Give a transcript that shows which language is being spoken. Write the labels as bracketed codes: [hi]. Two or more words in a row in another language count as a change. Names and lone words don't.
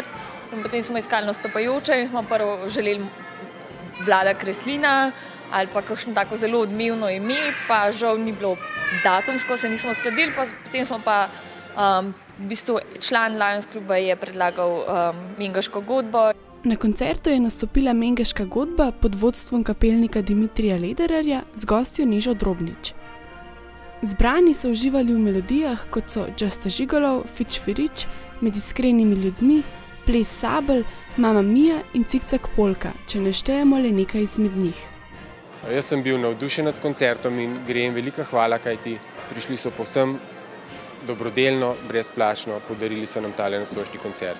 [sl] In potem smo iskali nastopajoče in smo prvo želeli Vlada Kreslina ali pa kakšno tako zelo odmevno ime, pa žal ni bilo datumsko, se nismo uskladili, potem smo pa v bistvu član Lions kluba je predlagal Mengeško godbo. Na koncertu je nastopila Mengeška godba pod vodstvom kapelnika Dimitrija Ledererja z gostjo Nežo Drobnič. Zbrani so uživali v melodijah, kot so Just a Gigolo, Fič Firič, Med iskrenimi ljudmi, Ples Sabel, Mama Mia in Cikcak Polka, če ne štejemo le nekaj izmed njih. Jaz sem bil navdušen nad koncertom in gre jim velika hvala, kajti prišli so povsem dobrodelno, brezplačno, podarili so nam tale nocojšnji koncert.